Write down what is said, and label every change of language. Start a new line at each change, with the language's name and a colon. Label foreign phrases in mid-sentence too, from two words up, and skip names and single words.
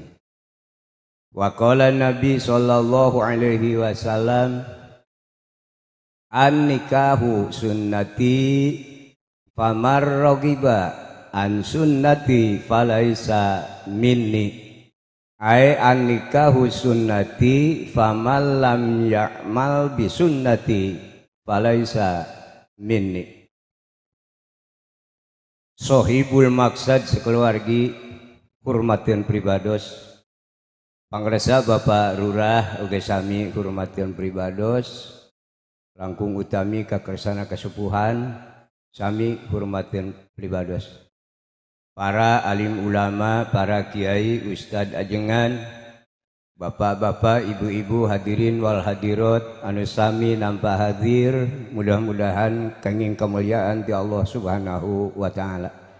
Arabic: وقال النبي صلى الله عليه وسلم، النكاح سنتي فمن رغب عن سنتي فليس مني. أي النكاح سنتي فمن لم يعمل بسنتي فليس مني.
Sundanese: Sohibul maksad sekeluargi hormatin pribados pangresa Bapak Lurah uga sami hormatin pribados langkung utami kakersana kesepuhan sami hormatin pribados para alim ulama, para kiai, ustad ajengan, bapak-bapak, ibu-ibu,
Arabic: الحاضرين والحاضرات
Sundanese: anu sami nampa hadir, mudah-mudahan kenging kemuliaan ti Allah
Arabic: سبحانه وتعالى.